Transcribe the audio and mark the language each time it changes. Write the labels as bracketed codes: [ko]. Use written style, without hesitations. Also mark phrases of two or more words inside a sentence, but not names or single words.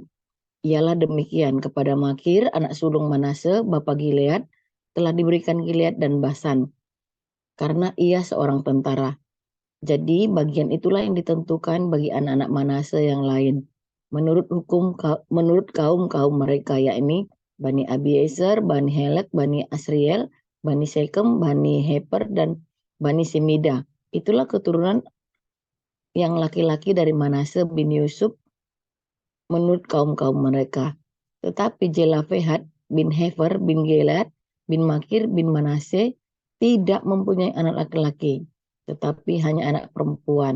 [id] Ialah demikian, kepada Makir, anak sulung Manase, bapa Gilead, telah diberikan Gilead dan Basan, karena ia seorang tentara. Jadi bagian itulah yang ditentukan bagi anak-anak Manase yang lain, menurut kaum mereka, yakni Bani Abiezer, Bani Helek, Bani Asriel, Bani Sekem, Bani Heper, dan Bani Semida. Itulah keturunan yang laki-laki dari Manase bin Yusuf menurut kaum mereka. Tetapi Jelafehat bin Hefer bin Gilead bin Makir bin Manase tidak mempunyai anak laki-laki, tetapi hanya anak perempuan.